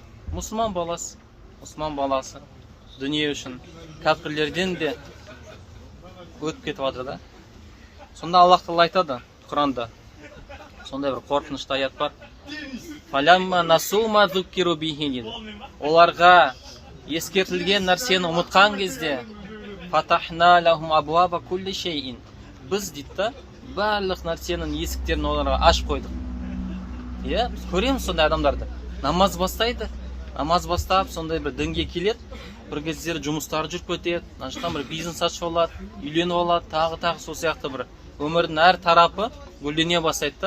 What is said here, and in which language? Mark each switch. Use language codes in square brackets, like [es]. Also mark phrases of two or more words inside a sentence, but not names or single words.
[kk] Мұсылман баласы дүние үшін кәпірлерден де өтіп кетіп жатыр да. Сонда Аллах Тағала айтады Құранда, сондай бір қорқынышты аят бар. [ar] فلما نسوا ما ذكروا به дейді. [kk] Оларға ескертілген нәрсені ұмытқан кезде [ar] فتحنا لهم أبواب كل شيء. [kk] Біз дейді, барлық нәрсенің есіктерін оларға ашып қойдық. Біз көреміз сондай адамдарды. Намаз бастайды, намаз бастап сондай бір дінге келеді, бір кездері жұмыстары жүріп кетеді, наштан бір бизнес ашып алады, үйленіп алады, тағы сол сияқты бір өмірдің әр тарапы гүлдене бастайды да.